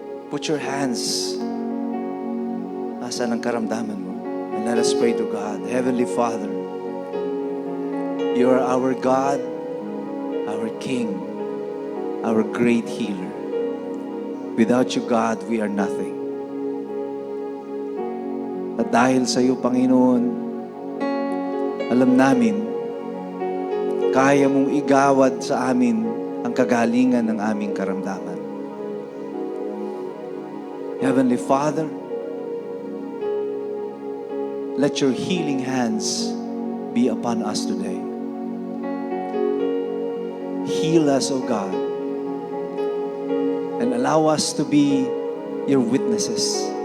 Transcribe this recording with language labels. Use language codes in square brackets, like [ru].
[en] Put your hands [tl] nasaan ang karamdaman mo. [en] And let us pray to God. Heavenly Father, you are our God, our King, our great healer. Without you, God, we are nothing. [tl] At dahil sa iyo, Panginoon, alam namin, kaya mong igawad sa amin ang kagalingan ng aming karamdaman. [en] Heavenly Father, let your healing hands be upon us today. Heal us, O God, and allow us to be your witnesses.